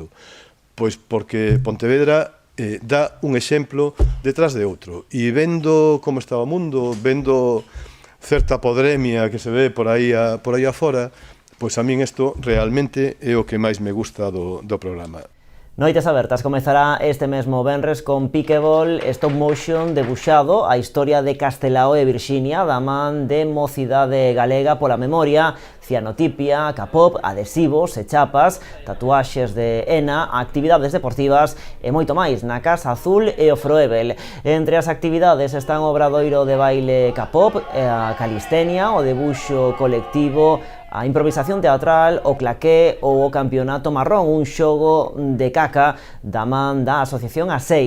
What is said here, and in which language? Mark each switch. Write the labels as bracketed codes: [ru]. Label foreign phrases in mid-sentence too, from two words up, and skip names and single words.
[gl] Pois porque Pontevedra dá un exemplo detrás de outro e vendo como está o mundo, vendo certa podremia que se ve por aí afora, pois a min isto realmente é o que máis me gusta do programa. Noites Abertas comezará este mesmo venres con Pickleball [en] stop motion [gl] debuxado a historia de Castelao e Virxinia da man de Mocidade Galega pola Memoria, cianotipia, K-pop, adhesivos e chapas, tatuaxes de ENA, actividades deportivas e moito máis na Casa Azul e o Froebel. Entre as actividades están o obradoiro de baile K-pop, a calistenia, o debuxo colectivo, a improvisación teatral, o claqué ou o campeonato marrón, un xogo de caca da man da Asociación ASEI.